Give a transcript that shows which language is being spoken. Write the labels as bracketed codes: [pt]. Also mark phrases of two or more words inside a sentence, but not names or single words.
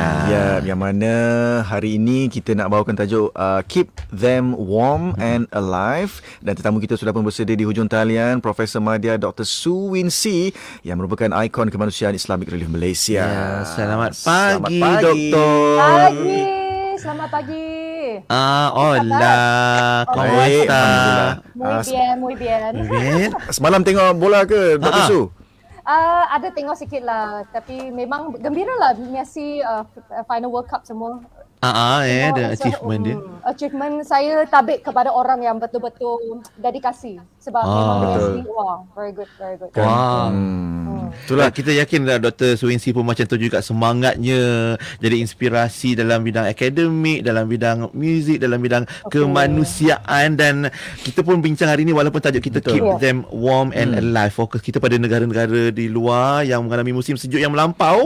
[ms] Ya, yang mana hari ini kita nak bawakan tajuk Keep Them Warm and Alive, dan tetamu kita sudah pun bersedia di hujung talian, Profesor Madya Dr. Su Win Si yang merupakan ikon kemanusiaan Islamic Relief Malaysia. Ya, selamat pagi, Doktor. Pagi. Selamat pagi. [es] Hola. ¿Cómo está? Muy bien. Bien. [ms] Semalam tengok bola ke, Dr. Su? Ada tengok sikit lah. Tapi memang gembira lah Messi final World Cup semua. [en] The achievement [ms] dia. Achievement saya tabik kepada orang yang betul-betul dedikasi. Sebab memang Messi, wah, [en] very good. [ms] Wah. Itulah kita yakin Dr. Su Win Si pun macam tu juga, semangatnya jadi inspirasi dalam bidang akademik, dalam bidang muzik, dalam bidang kemanusiaan, dan kita pun bincang hari ini walaupun tajuk kita Keep Them Warm and Alive, fokus kita pada negara-negara di luar yang mengalami musim sejuk yang melampau.